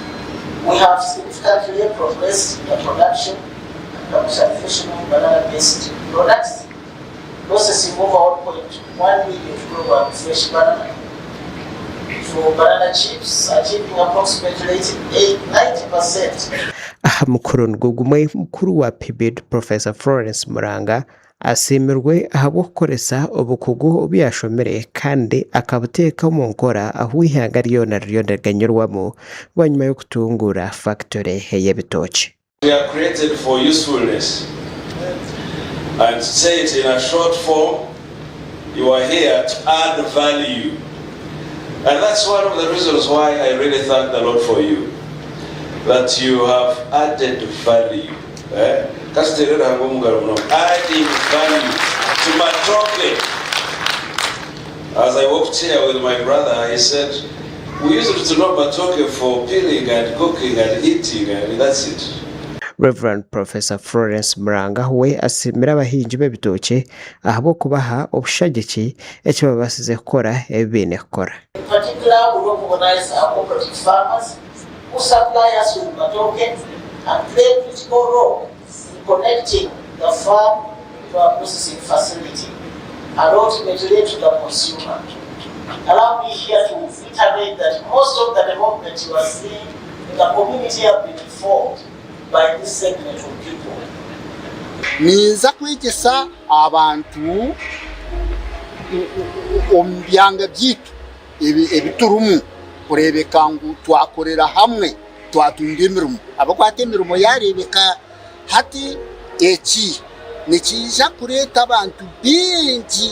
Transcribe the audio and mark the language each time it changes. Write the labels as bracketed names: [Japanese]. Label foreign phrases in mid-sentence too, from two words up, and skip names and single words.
[English] We have significantly progressed in the production and commercialization of banana-based products, processing over 1.1 million kg fresh banana. For banana chips, achieving approximately 90%. [Nyankole] Aha mukuru ngugumwe mukuru wa PEBID Professor Florence Muranga asimirwe ahabo koresa obukugu obyashomere kandi akabuteka mu nkora aho ihanga ryo ndaganyurwamo banyuma yo kutungura factory y'ebitoki. [English] We are created for usefulness. And say it in a short form, you are here to add value. And that's one of the reasons why I really thank the Lord for you. That you have added value. Adding value to Matoke. As I walked here with my brother, he said, we used to know Matoke for peeling and cooking and eating, and that's it. [Nyankole] Reverend Professor Florence Muranga we asimira abahinji b'ebitoki ahabo kubaha obushagiki ekyo babasize kukora ebine kukora. [English] In particular, we recognize our cooperative farmers who supply us with Matoke and play a critical role in connecting the farm to our processing facility and ultimately to the consumer. Allow me here to reiterate that most of the development you are seeing in the community have been informed by this segment of people. [Nyankole] Niza kwegesa abantu ombyanga byitu ebiturumu kurebeka ngu twakorera hamwe twatunga emirimo abakwata emirimo yarebeka hati eki nikija kureta abantu bingi.